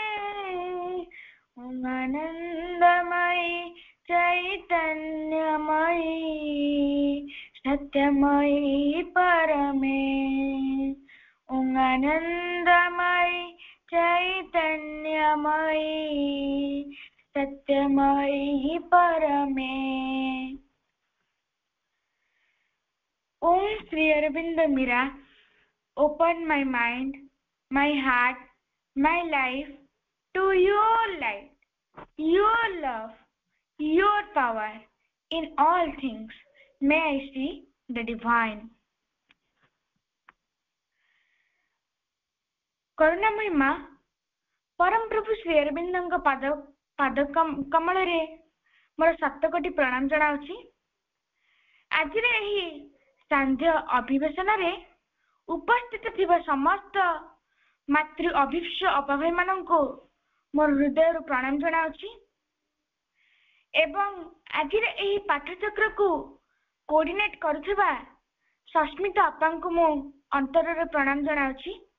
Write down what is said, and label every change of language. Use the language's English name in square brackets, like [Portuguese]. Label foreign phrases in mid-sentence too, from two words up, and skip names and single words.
[Sanskrit] ओम आनंदमयी चैतन्यमयी सत्यमयी परमे। ओम आनंदमयी चैतन्यमयी सत्यमयी परमे। [English] Om Sri Aurobindo Mira, open my mind, my heart, my life to your light, your love, your power in all things. May I see the divine. [Odia] କରୁଣାମୟୀ ମାଁ ପରମ ପ୍ରଭୁ ଶ୍ରୀ अरविंदଙ୍କ ପାଦ କମଳରେ ମୋର 7 କୋଟି ପ୍ରଣାମ ଜଣାଉଛି। ଆଜିର ଏହି ସାନ୍ଧ୍ୟ ଅଭିବେଶନରେ ଉପସ୍ଥିତ ଥିବା ସମସ୍ତ ମାତୃ ଅଭିପ୍ସ ଅପାଭାଇମାନଙ୍କୁ ମୋର ହୃଦୟରୁ ପ୍ରଣାମ ଜଣାଉଛି ଏବଂ ଆଜିର ଏହି ପାଠଚକ୍ରକୁ କୋଅର୍ଡିନେଟ୍ କରୁଥିବା ସସ୍ମିତା ଅପାଙ୍କୁ ମୁଁ ଅନ୍ତରରୁ ପ୍ରଣାମ ଜଣାଉଛି।